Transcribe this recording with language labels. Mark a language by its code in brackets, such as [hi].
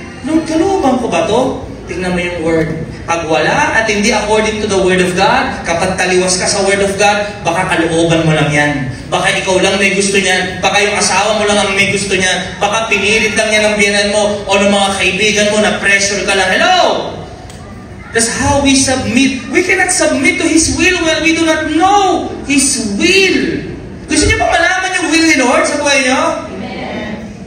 [tl] Lord, kalooban ko ba to? Tingnan mo yung Word. Pag wala at hindi [en] according to the Word of God, [tl] kapag taliwas ka sa Word of God, baka kalooban mo lang yan. Baka ikaw lang may gusto niyan. Baka yung asawa mo lang ang may gusto niyan. Baka pinilit lang yan ng biyanan mo o ng mga kaibigan mo na pressure ka lang. [en] Hello! That's how we submit. We cannot submit to His will when we do not know His will. [tl] Gusto niyo pa malaman yung will ni Lord sa buhay niyo? Amen.